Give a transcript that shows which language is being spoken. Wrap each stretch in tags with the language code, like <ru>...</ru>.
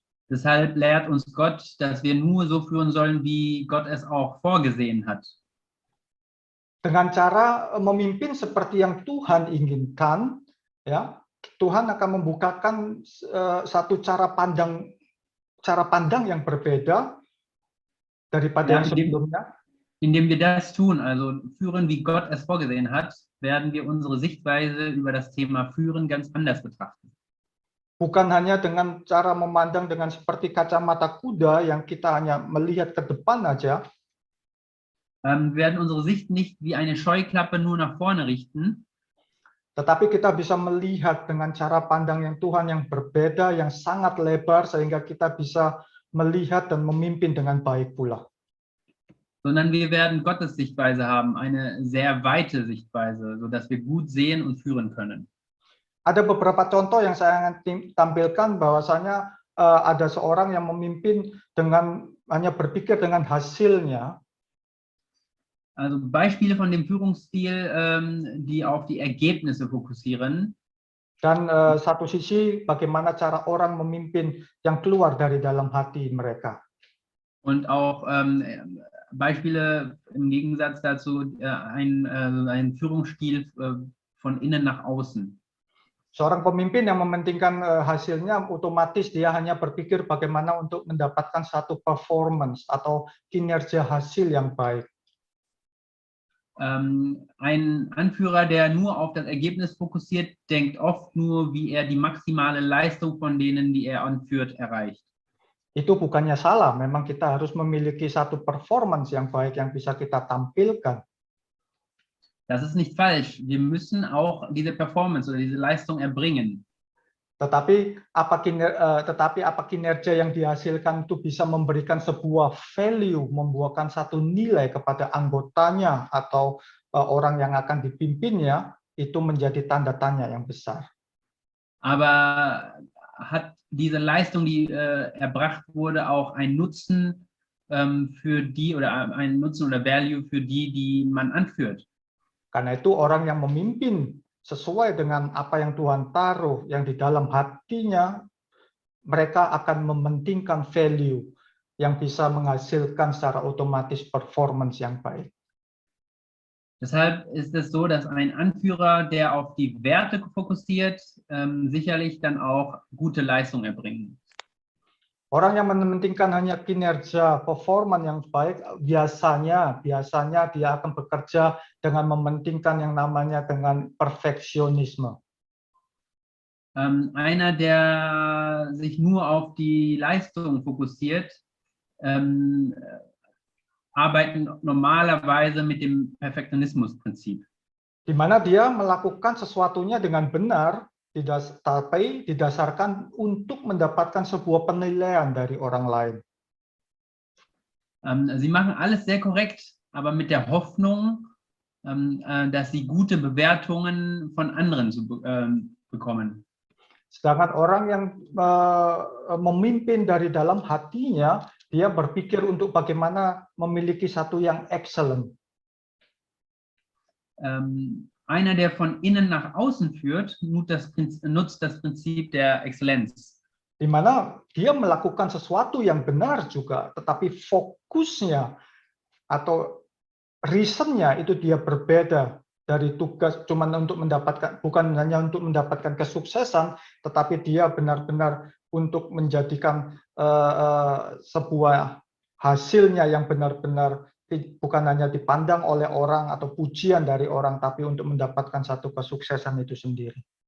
<de>Deshalb lehrt uns Gott, dass wir nur so führen sollen, wie Gott es auch vorgesehen hat.</de> <id>Dengan cara memimpin seperti yang Tuhan inginkan, ya, Tuhan akan membukakan satu cara pandang yang berbeda daripada yang sebelumnya.</id> <de>Indem wir das tun, also führen, wie Gott es vorgesehen hat, werden wir unsere Sichtweise über das Thema Führen ganz anders betrachten.</de> <id>Bukan hanya dengan cara memandang dengan seperti kacamata kuda yang kita hanya melihat ke depan aja.</id> <de>Wir werden unsere Sicht nicht wie eine Scheuklappe nur nach vorne richten.</de> <id>Tetapi kita bisa melihat dengan cara pandang yang Tuhan yang berbeda, yang sangat lebar, sehingga kita bisa melihat dan memimpin dengan baik pula.</id> <de>Sondern wir werden Gottes Sichtweise haben, eine sehr weite Sichtweise, sodass wir gut sehen und führen können.</de> <id>Ada beberapa contoh yang saya akan tampilkan bahwasanya ada seorang yang memimpin dengan hanya berpikir dengan hasilnya.</id> <de>Also Beispiele von dem Führungsstil, die auf die Ergebnisse fokussieren.</de> <id>Dan satu sisi bagaimana cara orang memimpin yang keluar dari dalam hati mereka.</id> <de>Und auch Beispiele im Gegensatz dazu, ein Führungsstil von innen nach außen.</de> <id>Seorang pemimpin yang mementingkan hasilnya, otomatis dia hanya berpikir bagaimana untuk mendapatkan satu performance atau kinerja hasil yang baik.</id> <de>Ein Anführer, der nur auf das Ergebnis fokussiert, denkt oft nur, wie er die maximale Leistung von denen, die er anführt, erreicht.</de> <id>Itu bukannya salah, memang kita harus memiliki satu performance yang baik yang bisa kita tampilkan.</id> <de>Das ist nicht falsch. Wir müssen auch diese Performance oder diese Leistung erbringen.</de> <id>Tetapi apa kinerja yang dihasilkan itu bisa memberikan sebuah value, membuahkan satu nilai kepada anggotanya atau orang yang akan dipimpinnya, itu menjadi tanda tanya yang besar.</id> <de>Aber hat diese Leistung, die erbracht wurde, auch einen Nutzen für die oder einen Nutzen oder Value für die man anführt.</de> <id>Karena itu orang yang memimpin sesuai dengan apa yang Tuhan taruh yang di dalam hatinya, mereka akan mementingkan value yang bisa menghasilkan secara otomatis performance yang baik.</id> <de>Deshalb ist es so, dass ein Anführer, der auf die Werte fokussiert, sicherlich dann auch gute Leistung erbringen.</de> <id>Orang yang mementingkan hanya kinerja, performan yang baik, biasanya dia akan bekerja dengan mementingkan yang namanya dengan perfeksionisme.</id> <de>Einer, der sich nur auf die Leistung fokussiert, arbeiten normalerweise mit dem Perfektionismusprinzip.</de> <id>Di mana dia melakukan sesuatunya dengan benar, tapi didasarkan untuk mendapatkan sebuah penilaian dari orang lain.</id> <de>Sie machen alles sehr korrekt, aber mit der Hoffnung, dass sie gute Bewertungen von anderen bekommen.</de> <id>Sedangkan orang yang memimpin dari dalam hatinya, dia berpikir untuk bagaimana memiliki satu yang excellent.</id> <de>Einer, der von innen nach außen führt, nutzt das Prinzip der Exzellenz.</de> <id>Di mana dia melakukan sesuatu yang benar juga, tetapi fokusnya atau reasonnya itu dia berbeda dari tugas cuman untuk mendapatkan, bukan hanya untuk mendapatkan kesuksesan, tetapi dia benar-benar untuk menjadikan sebuah hasilnya yang benar-benar bukan hanya dipandang oleh orang atau pujian dari orang, tapi untuk mendapatkan satu kesuksesan itu sendiri.</id>